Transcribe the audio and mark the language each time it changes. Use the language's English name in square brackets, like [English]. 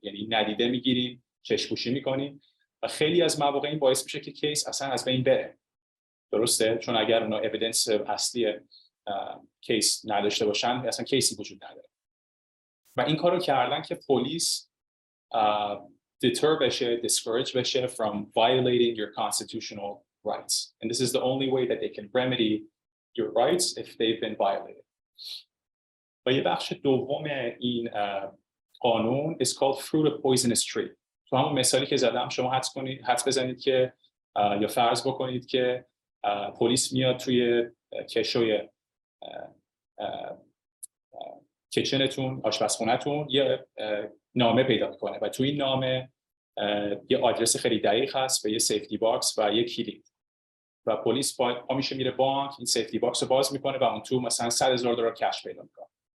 [Persian] یعنی ندیده میگیریم، چشم‌پوشی میکنیم و خیلی از مواقع این باعث میشه که کیس اصلا از بین بره. درسته؟ چون اگر اونا اویدنس اصلی کیس نداشته باشن اصلا کیسی وجود نداره. و این کارو کردن که پلیس deter بشه, discourage بشه [English] from violating your constitutional rights. And this is the only way that they can remedy your rights if they've been violated. [Persian] و یه بخش دوم این قانون [English] is called fruit of poisonous tree. [Persian] تو همون مثالی که زدم شما حدس بزنید که یا فرض بکنید که پلیس میاد توی کشوی کیچنتون، آشپزخونه‌تون یه نامه پیدا میکنه و توی این نامه یه آدرس خیلی دقیق هست و یه سیفتی باکس و یه کلید و پلیس پا میشه میره بانک، این سیفتی باکس رو باز میکنه و اون تو مثلا $100,000 کش پیدا میکنه.